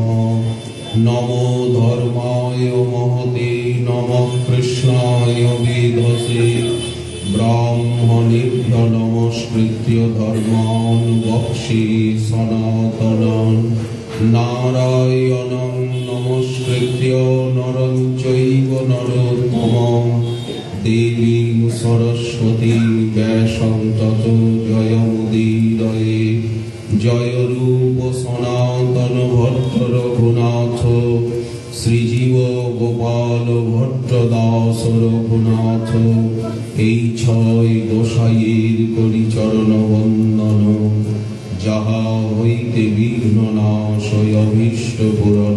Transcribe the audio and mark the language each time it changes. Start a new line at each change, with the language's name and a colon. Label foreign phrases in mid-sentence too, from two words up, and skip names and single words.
Sanskrit: নমো ধর্মায় মহতে নমঃ কৃষ্ণায় বেধসে ব্রাহ্মণেভ্যো নমস্কৃত্য ধর্মাन् বক্ষ্যে সনাতনং। নারায়ণং নমস্কৃত্য নরং চৈব নরোত্তমং দেবীং সরস্বতীং ব্যাসং ততো জয়মুদীরয়ে। জয় রূপ সনাতন ভট্ট রঘুনাথ শ্রীজীব গোপাল ভট্ট দাস রঘুনাথ।
Bangla: এই ছয় গোসাইয়ের করি চরণ বন্দন, যাহা হইতে বিঘ্ন নাশয় অভীষ্ট পূরণ।